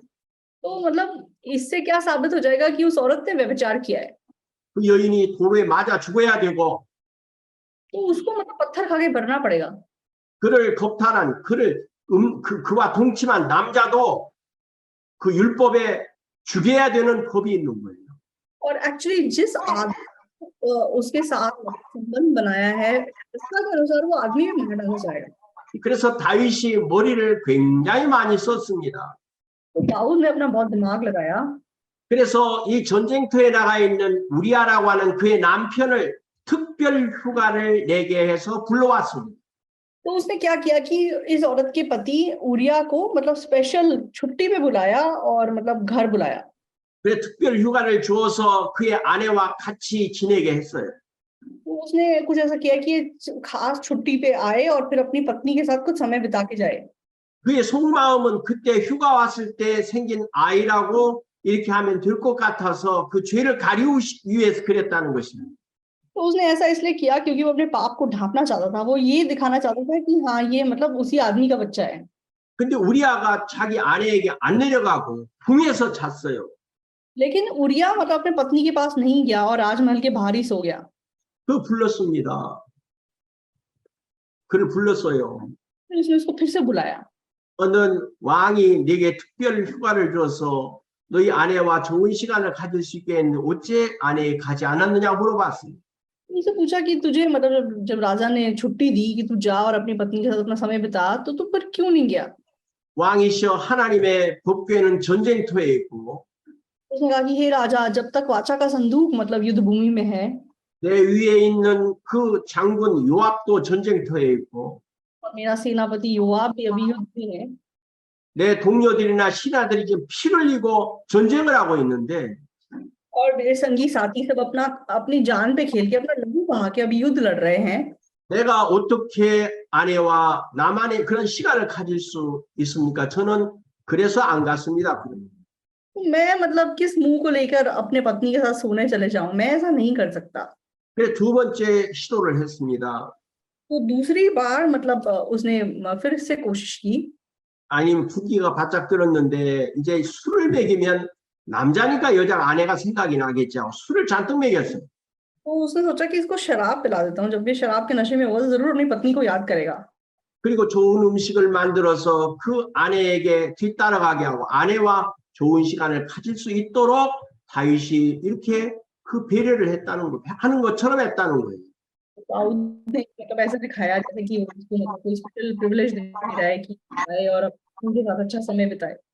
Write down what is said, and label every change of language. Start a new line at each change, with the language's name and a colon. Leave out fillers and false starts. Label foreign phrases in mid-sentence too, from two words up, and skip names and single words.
Hindi: तो मतलब इससे क्या साबित हो जाएगा कि उस औरत ने व्यभिचार किया है।
Korean: 그 여인이 도로에 맞아 죽어야 되고
Hindi: तो उसको मतलब पत्थर खा के मरना पड़ेगा।
Korean: 그를 겁탈한 그와 동침한 남자도 그 율법에 죽여야 되는 법이 있는 거예요.
Hindi: और एक्चुअली जिस आदमी उसके साथ संबंध बनाया है, उसके अनुसार वो आदमी भी मार डाला जाएगा।
Korean: 그래서 다윗이 머리를 굉장히 많이 썼습니다.
Hindi: तो दाऊद ने अपना बहुत दिमाग लगाया।
Korean: 그래서 이 전쟁터에 나가 있는 우리아라고 하는 그의 남편을 특별 휴가를 내게 해서 불러왔습니다.
Hindi: तो उसने क्या किया कि इस औरत के पति उरिया को मतलब स्पेशल छुट्टी पे बुलाया और मतलब घर बुलाया।
Korean: 그래 특별 휴가를 주어서 그의 아내와 같이 지내게 했어요.
Hindi: तो उसने कुछ ऐसा किया कि खास छुट्टी पे आए और फिर अपनी पत्नी के साथ कुछ समय बिता के जाए।
Korean: 그의 속마음은 그때 휴가 왔을 때 생긴 아이라고 이렇게 하면 될 것 같아서 그 죄를 가리우기 위해서 그랬다는 것입니다.
Hindi: तो उसने ऐसा इसलिए किया क्योंकि वो अपने पाप को ढांपना चाहता था। वो ये दिखाना चाहता था कि हाँ ये मतलब उसी आदमी का बच्चा है।
Korean: 근데 우리아가 자기 아내에게 안 내려가고 궁에서 잤어요.
Hindi: लेकिन उरिया मतलब अपने पत्नी के पास नहीं गया और राजमहल के बाहर ही सो गया।
Korean: 그 불렀습니다. 그를 불렀어요.
Hindi: फिर उसने उसको फिर से बुलाया।
Korean: 어느 왕이 네게 특별 휴가를 줘서 너희 아내와 좋은 시간을 가질 수 있게 했는데 어째 아내에 가지 않았느냐고 물어봤습니다.
Hindi: उनसे पूछा कि तुझे मतलब जब राजा ने छुट्टी दी कि तू जा और अपनी पत्नी के साथ अपना समय बिता, तो तू पर क्यों नहीं गया?
Korean: 왕이시여 하나님의 법궤는 전쟁터에 있고
Hindi: उसने कहा कि हे राजा, जब तक वाचा का संदूक मतलब युद्ध भूमि में है
Korean: 내 위에 있는 그 장군 요압도 전쟁터에 있고
Hindi: और मेरा सेनापति योआब भी अभी युद्ध में है
Korean: 내 동료들이나 신하들이 지금 피 흘리고 전쟁을 하고 있는데
Hindi: और मेरे संगी साथी सब अपना अपनी जान पे खेल के अपना लहू बहा के अभी युद्ध लड़ रहे हैं,
Korean: 내가 어떻게 아내와 나만의 그런 시간을 가질 수 있습니까? 저는 그래서 안 갔습니다.
Hindi: तो मैं मतलब किस मुंह को लेकर अपने पत्नी के साथ सोने चले जाऊं? मैं ऐसा नहीं कर सकता।
Korean: 그래서 두 번째 시도를 했습니다.
Hindi: तो दूसरी बार मतलब उसने फिर से कोशिश की।
Korean: 아니면 분기가 바짝 들었는데 이제 술을 먹이면 남자니까 여자 아내가 생각이 나겠죠. 술을 잔뜩 먹였어요.
Hindi: तो उसने सोचा कि इसको शराब पिला देता हूँ, जब ये शराब के नशे में होगा तो जरूर अपनी पत्नी को याद करेगा।
Korean: 그리고 좋은 음식을 만들어서 그 아내에게 뒤따라가게 하고 아내와 좋은 시간을 가질 수 있도록 다윗이 이렇게 그 배려를 했다는 거, 하는 것처럼 했다는 거예요.
Hindi: दाऊद ने मतलब ऐसे दिखाया जैसे कि उसको मतलब कोई
English: special privilege
Hindi: दे रहा है कि आए और उनके साथ अच्छा समय बिताए।